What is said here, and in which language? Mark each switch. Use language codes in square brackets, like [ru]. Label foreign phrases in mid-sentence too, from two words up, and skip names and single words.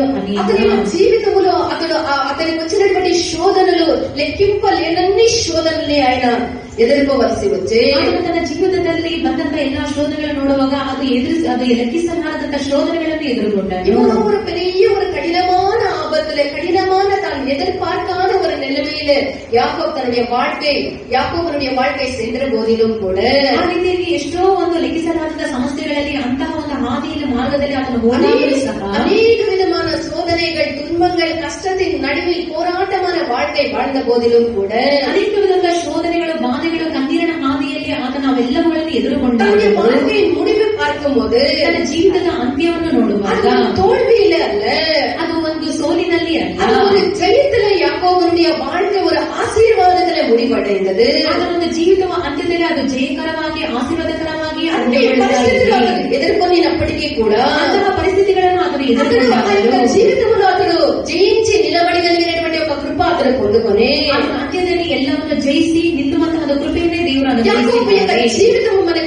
[te] అతని జీవితంలో అతనికి వచ్చినటువంటి శోధనలు లెక్కింపలేనన్ని శోధనల్ని ఆయన ಎದುರ್ಕೋವಲಸಿ వచ్చే [kn] ತನ್ನ ಜೀವಿತದಲ್ಲಿ ಬಂದಂತ ಎಲ್ಲಾ ಶೋಧನೆಗಳನ್ನು ನೋಡುವಾಗ ಅದು ಲೆಕ್ಕಿಸಲಾರದಂತ ಶೋಧನೆಗಳನ್ನು ಎದುರುಗೊಂಡಾನು. [ta] இவன் ஒரு பெரிய ஒரு கடினமான ஆபத்துல கடினமான தான் எதிர்பார்க்காத ஒரு நிலைமையில யாக்கோபனுடைய வாழ்க்கை சென்ற போதிலும் கூட [kn] ಆ ರೀತಿಯಾಗಿ ಎಷ್ಟೋ ಒಂದು ಲೆಕ್ಕಿಸಲಾರದ ಸಮಸ್ಯೆಗಳಲ್ಲಿ ಅಂತಹ ಒಂದು ಹಾದಿಯಲ್ಲಿ ಮಾರ್ಗದಲ್ಲಿ ಅದನ್ನು ಹೋರಾಡಲು ಸಹ [ta] அனேக விதமான சோதனைகள் துன்பங்கள் கஷ்டத்தின் நடுவில் போராட்டமான வாழ்க்கை வாழ்ந்த போதிலும் கூட [kn] ಅನೇಕ ವಿಧದ ಶೋಧನೆಗಳು ಬಾಧೆಗಳು ಕಣ್ಣೀರಿನ ಹಾದಿಯಲ್ಲಿ ಆತನ ಅವೆಲ್ಲವುಗಳನ್ನು ಎದುರುಗೊಂಡ [ta] வாழ்க்கையின் முடிவு பார்க்கும் போது [kn] ತನ್ನ ಜೀವಿತದ ಅಂತ್ಯವನ್ನು ನೋಡುವಾಗ [ta] தோல்வியில அல்ல, [kn] ಅದು ಒಂದು ಸೋಲಿನಲ್ಲಿ ಅಲ್ಲ, [ta] அது ஒரு ஜெயத்துல யாக்கோபனுடைய வாழ்க்கை ஒரு ஆசீர்வாதத்துல முடிவடைந்தது. [kn] ಅದರ ಒಂದು ಜೀವಿತವ ಅಂತ್ಯದಲ್ಲಿ ಅದು ಜಯಕರವಾಗಿ ಆಶೀರ್ವಾದಕರವಾಗಿ [te] ఎదుర్కొన్నప్పటికీ కూడా ಅಂತಹ పరిస్థితిಗಳನ್ನು అతను ఎదుర్కొన్నాడు. జీవితంలో అతడు జయించి నిలబడగలిగినటువంటి ఒక కృప అతను పొందుకొని [kn] ಅಂತ್ಯದಲ್ಲಿ ಎಲ್ಲವನ್ನು ಜಯಿಸಿ ನಿಲ್ಲುವಂತಹ ಕೃಪೆಯನ್ನೇ ದೇವರು [te] జీవితం